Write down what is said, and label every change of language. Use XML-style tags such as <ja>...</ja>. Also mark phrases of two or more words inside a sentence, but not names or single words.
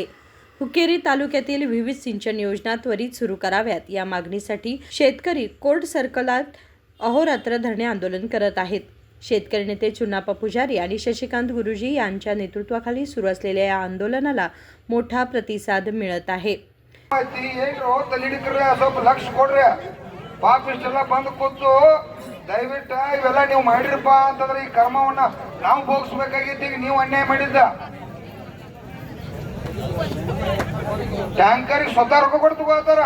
<mr>हुक्केरी तालुक्यातील विविध सिंचन योजना त्वरित सुरू कराव्यात या मागणीसाठी शेतकरी कोर्ट सर्कलात अहोरात्र धरणे आंदोलन करत आहेत. शेतकरी नेते चुन्नाप्पा पुजारी आणि शशिकांत गुरुजी यांच्या नेतृत्वाखाली सुरू असलेल्या या आंदोलनाला मोठा प्रतिसाद मिळत आहे.</mr> <kn>ಲಕ್ಷ ಕೊಡ್ರಿ ಪಾಪ ಇಷ್ಟೆಲ್ಲ ಬಂದು ಕೂತು ದಯವಿಟ್ಟು ಇವೆಲ್ಲ ನೀವು ಮಾಡಿರಪ್ಪ ಅಂತಂದ್ರೆ ಈ ಕರ್ಮವನ್ನ ನಾವು ಭೋಗಿಸ್ಬೇಕಾಗಿತ್ತು. ಈಗ ನೀವು ಅನ್ಯಾಯ ಮಾಡಿದ್ದ ಟ್ಯಾಂಕರ್ ಸ್ವತಃ ರೊಕ್ಕ ಕೊಟ್ಟು ತಗೋತಾರ.</kn>